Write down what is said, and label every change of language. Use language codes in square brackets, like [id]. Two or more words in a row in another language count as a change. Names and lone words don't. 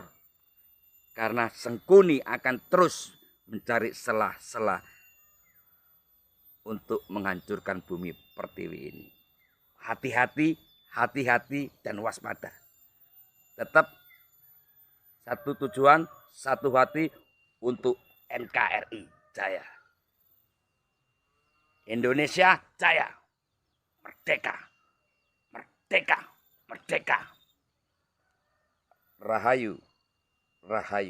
[id] Karena Sengkuni akan terus mencari celah-celah untuk menghancurkan bumi pertiwi ini. Hati-hati, hati-hati dan waspada. Tetap satu tujuan, satu hati untuk NKRI Jaya. Indonesia Jaya. Merdeka. Merdeka. Merdeka. Rahayu. Rahayu.